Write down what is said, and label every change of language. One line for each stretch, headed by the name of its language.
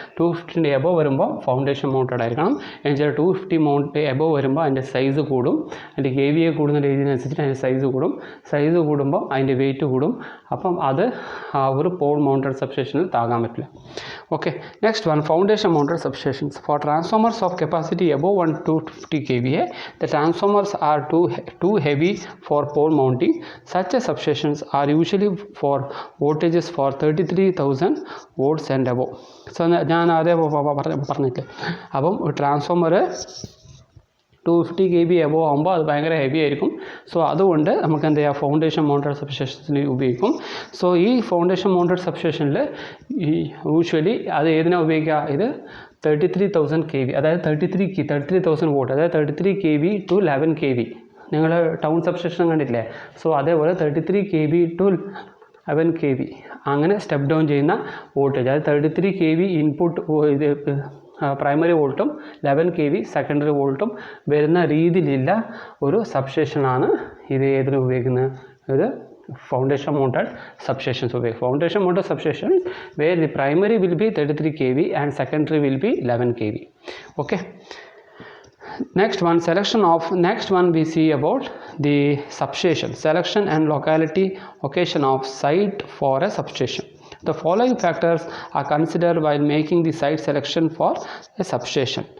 Malayalam: 250 above വരുമ്പോൾ foundation mounted ആയിരിക്കണം. എന്നുവെച്ചാൽ 250 മൗണ്ട് എബോവ് വരുമ്പോൾ അതിൻ്റെ സൈസ് കൂടും, അതിൻ്റെ KVA കൂടുന്ന രീതിയിനനുസരിച്ച് അതിൻ്റെ സൈസ് കൂടും. സൈസ് കൂടുമ്പോൾ അതിൻ്റെ വെയിറ്റ് കൂടും. അപ്പം അത് ഒരു പോൾ മൗണ്ടഡ് സബ്സ്റ്റേഷനിൽ താങ്ങാൻ പറ്റില്ല.
English: Okay, next one, foundation mounted substations. For transformers of capacity above 150 kVA, the transformers are too heavy for pole mounting. Such a substations are usually for voltages for 33,000 volts and above.
Malayalam: So ഞാൻ അതേ പറഞ്ഞില്ലേ, അപ്പം transformer 250 kV above ആകുമ്പോൾ അത് ഭയങ്കര heavy ആയിരിക്കും. So അതുകൊണ്ട് നമുക്ക് എന്ത് ചെയ്യാം, ഫൗണ്ടേഷൻ മൗണ്ടഡ് സബ്സ്റ്റേഷനിൽ ഉപയോഗിക്കും. സോ ഈ ഫൗണ്ടേഷൻ മൗണ്ടഡ് സബ്സ്റ്റേഷനിൽ യൂഷ്വലി അത് ഏതിനാണ് ഉപയോഗിക്കുക, ഇത് 33,000 kV, അതായത് 33,000 വോൾട്ട്, അതായത് 33 kV to 11 kV. നിങ്ങൾ ടൗൺ സബ്സ്റ്റേഷൻ കണ്ടില്ലേ? സോ അതേപോലെ 33 kV to 11 kV അങ്ങനെ സ്റ്റെപ്പ് ഡൗൺ ചെയ്യുന്ന വോൾട്ടേജ്, അതായത് 33 kV ഇൻപുട്ട് ഇത് പ്രൈമറി വോൾട്ടും 11 kV സെക്കൻഡറി വോൾട്ടും വരുന്ന രീതിയിലുള്ള ഒരു സബ്സ്റ്റേഷനാണ് ഇത് ഏതിൽ ഉപയോഗിക്കുന്നത്, ഇത് ഫൗണ്ടേഷൻ മൗണ്ടഡ് സബ്സ്റ്റേഷൻസ് ഉപയോഗിക്കും.
English: Foundation mounted substation where the primary will be 33 kV and secondary will be 11 kV. Okay, next one we see about the substation, selection and location of site for a substation. The following factors are considered while making the site selection for a substation.